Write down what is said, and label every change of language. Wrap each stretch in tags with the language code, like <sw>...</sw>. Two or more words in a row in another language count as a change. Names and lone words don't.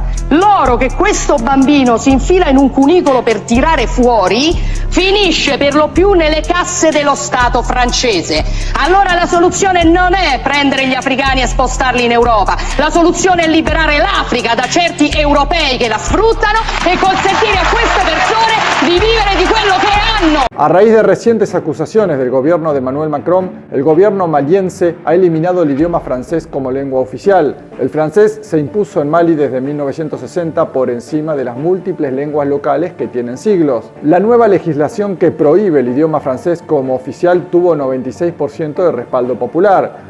<it>L'oro che questo bambino si infila in un cunicolo per tirare fuori finisce per lo più nelle casse dello Stato francese. Allora la soluzione non è prendere gli africani e spostarli in Europa. La soluzione è liberare l'Africa da certi europei che la sfruttano e consentire a queste persone di vivere di quello che hanno.</it> <es>A raíz de recientes acusaciones del gobierno de Emmanuel Macron, el gobierno maliense ha eliminado el idioma francés como lengua oficial. El francés se impuso en Mali desde 1960 por encima de las múltiples lenguas locales que tienen siglos. La nueva legislación que prohíbe el idioma francés como oficial tuvo 96% de respaldo popular.</es>